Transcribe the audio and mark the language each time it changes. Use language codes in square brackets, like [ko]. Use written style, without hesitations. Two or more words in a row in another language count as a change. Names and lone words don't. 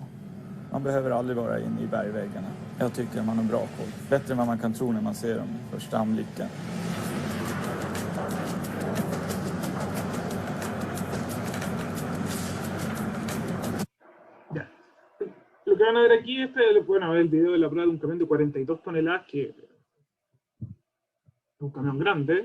[sv] Man behöver aldrig vara inne i bergväggarna. Jag tycker man har bra koll. Bättre än vad man kan tro när man ser dem första anblicken. [es] Lo que van a ver aquí es el video de la prueba de un camión de 42 toneladas, que es un camión grande.